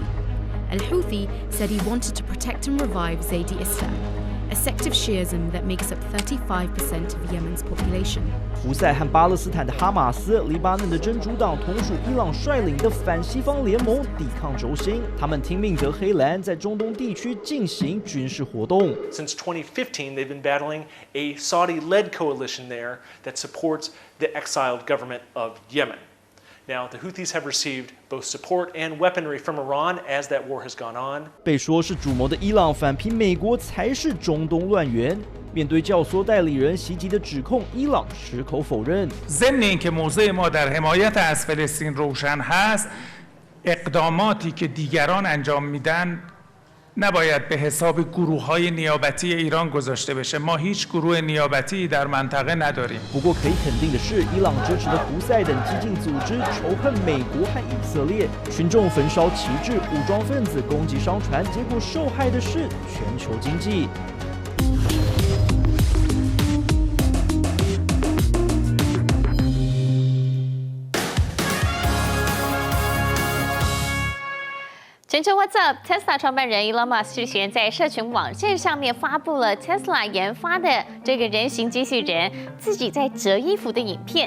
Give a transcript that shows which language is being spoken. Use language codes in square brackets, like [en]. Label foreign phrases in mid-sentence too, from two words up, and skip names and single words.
[en] Al-Houthi said he wanted to protect and revive Zaydi Islam, a sect of Shiism that makes up 35% of Yemen's population. [zh] 胡塞和巴勒斯坦的哈马斯、黎巴嫩的真主党同属伊朗率领的反西方联盟抵抗轴心，他们听命德黑兰在中东地区进行军事活动。 [en] Since 2015, they've been battling a Saudi-led coalition there that supports the exiled government of Yemen. Now, the Houthis have received both support and weaponry from Iran as that war has gone on. [zh] 被说是主谋的伊朗反批美国才是中东乱源。面对教唆代理人袭击的指控，伊朗矢口否认。 [fa] ضمن اینکه موضع ما در حمایت از فلسطین روشن هست، اقداماتی که دیگران انجام میدن نباید به حساب گروه‌های نیابتی ایران گذاشته بشه. ما هیچ گروه نیابتی در منطقه نداریم. [zh] 不过可以肯定的是，伊朗支持的胡塞等激进组织仇恨美国和以色列，群众焚烧旗帜，武装分子攻击商船，结果受害的是全球经济。全球 [en] What's Up？ [zh] Tesla 创办人 Elon Musk 日前在社群网站上面发布了 Tesla 研发的这个人形机器人自己在折衣服的影片。